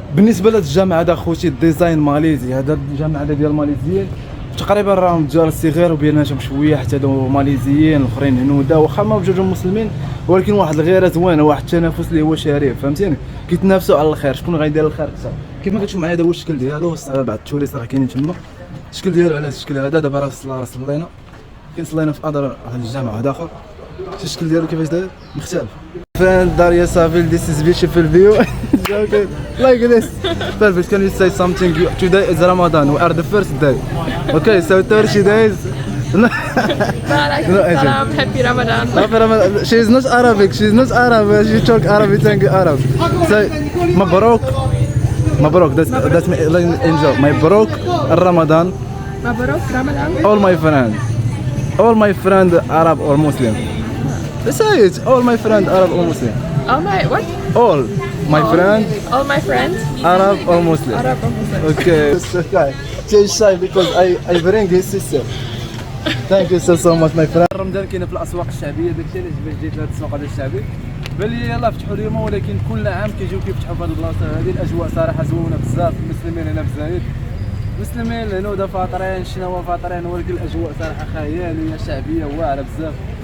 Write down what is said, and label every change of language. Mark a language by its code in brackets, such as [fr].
[ar] بالنسبه لهاد الجامع هذا خوتي الديزاين ماليزي. هذا الجامع هذا ديال الماليزيين تقريبا راهم التجار الصغير وبيناتهم شويه حتى هادو ماليزيين الاخرين هنوده واخا ما بجوجهم مسلمين ولكن واحد الغيره زوينه واحد التنافس اللي هو شريف فهمتيني. كيتنافسوا على الخير شكون غيدير الخير اكثر. كيف ما كتشوف معايا هذا هو الشكل ديالو. بعض التوريست راه كاينين تما. الشكل ديالو على الشكل هذا. دابا راه صلينا صلينا في هذا الجامع هذا اخر. شوف الشكل ديالو كيفاش داير مختلف. [en] Friend Daria Savil, this is beautiful view. Okay, like this. Perfect. Can you say something? Today is Ramadan. We are the first day. Okay, so 30 days. No, Happy Ramadan. Happy Ramadan. She is not Arabic. She is not Arab. She talk Arabic and Arab. Say, Mabrok. Mabrok. That's me. Enjoy. Mabrok Ramadan. Mabrok Ramadan. All my friend Arab or Muslim. Say it. All my friend Arab or Muslim. All my what? All my friend All my friends. Arab or Muslim. Arab or Muslim. Okay. She's shy because I bring his sister. Thank you so much my friend. [ar] رمضان كاينه في الاسواق الشعبيه داكشي علاش باش جيت لهاد السوق هذا الشعبي. بان لي يلاه فتحوا اليوم ولكن كل عام كيجيو كيفتحوا في هاد البلاصه هذه. الاجواء صراحه زوينه بزاف. المسلمين هنا في الزايد مسلمين الهنوده فاطرين الشناوه فاطرين ولكن الاجواء صراحه خياليه شعبيه واعره بزاف.